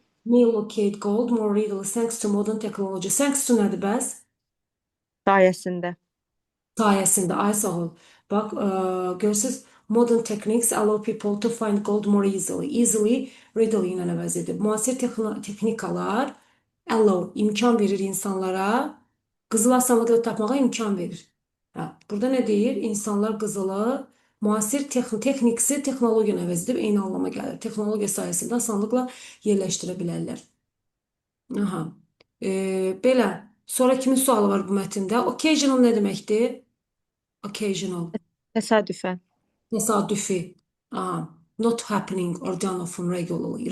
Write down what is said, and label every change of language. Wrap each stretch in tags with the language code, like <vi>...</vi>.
<en>may locate gold more readily thanks to modern technology.</en> <az>Thanks to nədir bəs? Sayəsində. Sayəsində, ay sağ ol. Bax, görürsüz,</az> <en>modern techniques allow people to find gold more easily.</en> <az>Easily, readily ilə əvəz edib. Müasir texnikalar allow, imkan verir insanlara, qızılı asanlıqla tapmağa imkan verir. Hə, burada nə deyir? İnsanlar qızılı, müasir texniksi texnologiyanı əvəz edib eyni anlama gəlir. Texnologiya sayəsində asanlıqla yerləşdirə bilərlər. Aha. Belə. Sonra kimin sualı var bu mətndə? Occasional nə deməkdir? Occasional. Təsadüfən. Təsadüfi. Aha.</az> <en>Not happening or done often regularly.</en>